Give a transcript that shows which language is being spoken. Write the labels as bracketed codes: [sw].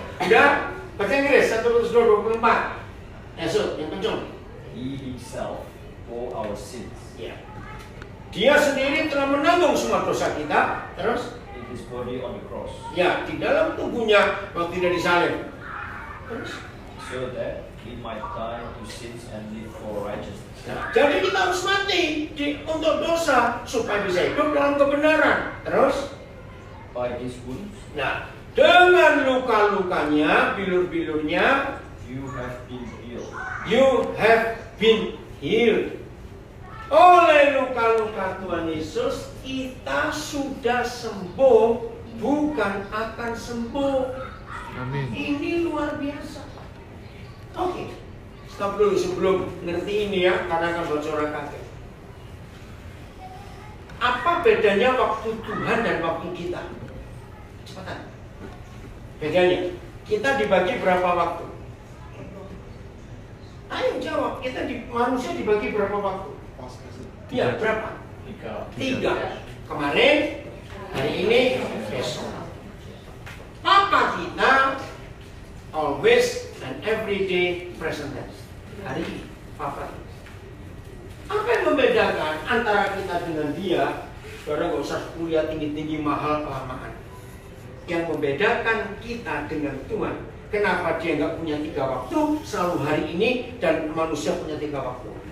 [id] Udah, baca Inggris 1 Petrus 2:24. Esok yang kencang. [en] He himself bore our sins [id] Ya. Dia sendiri telah menanggung semua dosa kita. Terus, [en] in his body on the cross, [id] ya, di dalam tubuhnya waktu dia disalib. Terus, [en] so that we might die to sins and live for righteousness. [id] nah, jadi kita harus mati untuk dosa supaya bisa hidup dalam kebenaran. Terus, [en] By his wounds [id] nah, dengan luka-lukanya, bilur-bilurnya, [en] you have been healed. you have been healed. [id] Oleh luka-luka Tuhan Yesus, kita sudah sembuh, bukan akan sembuh. Amin. Ini luar biasa. Oke, stop dulu sebelum ngerti ini ya, karena akan bocoran kaget. Apa bedanya waktu Tuhan dan waktu kita? Cepetan. Bedanya, kita dibagi berapa waktu? Ayo jawab, manusia dibagi berapa waktu? Iya, berapa? 3. Kemarin, hari ini, besok. Apa kita [en] always and every day present tense? [id] Hari ini, apa? Apa yang membedakan antara kita dengan dia? Saudara nggak usah kuliah tinggi-tinggi mahal kelamaan. Yang membedakan kita dengan Tuhan, kenapa dia nggak punya 3 waktu, selalu hari ini, dan manusia punya 3 waktu?